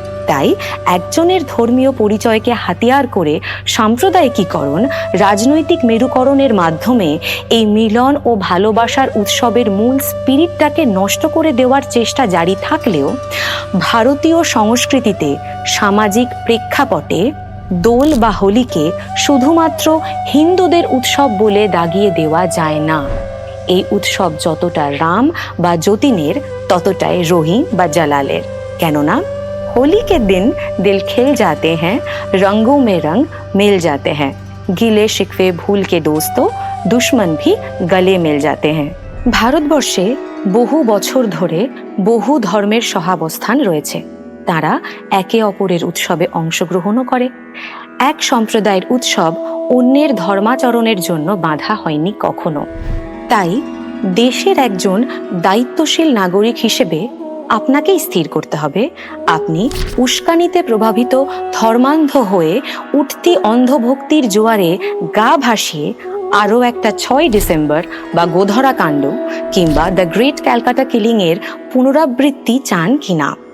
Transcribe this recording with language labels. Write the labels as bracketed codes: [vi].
[bn] তাই একজনের ধর্মীয় পরিচয়কে হাতিয়ার করে সাম্প্রদায়িকীকরণ, রাজনৈতিক মেরুকরণের মাধ্যমে এই মিলন ও ভালোবাসার উৎসবের মূল স্পিরিটটাকে নষ্ট করে দেওয়ার চেষ্টা জারি থাকলেও ভারতীয় সংস্কৃতিতে সামাজিক প্রেক্ষাপটে দোল বা হোলিকে শুধুমাত্র হিন্দুদের উৎসব বলে দাগিয়ে দেওয়া যায় না। এই উৎসব যতটা রাম বা যতীনের, ততটাই রহিম বা জালালের। কেননা [hi] होली के दिन दिल खिल जाते हैं, रंगों में रंग मिल जाते हैं, गिले शिकवे भूल के दोस्तों दुश्मन भी गले मिल जाते हैं। [bn] ভারতবর্ষে বহু বছর ধরে বহু ধর্মের সহাবস্থান রয়েছে। তারা একে অপরের উৎসবে অংশগ্রহণও করে। এক সম্প্রদায়ের উৎসব অন্যের ধর্মাচরণের জন্য বাধা হয়নি কখনো। তাই দেশের একজন দায়িত্বশীল নাগরিক হিসেবে আপনাকেই স্থির করতে হবে, আপনি উস্কানিতে প্রভাবিত ধর্মান্ধ হয়ে উঠতি অন্ধভক্তির জোয়ারে গা ভাসিয়ে আরও একটা 6 ডিসেম্বর বা গোধরা কাণ্ড কিংবা দ্য গ্রেট ক্যালকাটা কিলিংয়ের পুনরাবৃত্তি চান কিনা।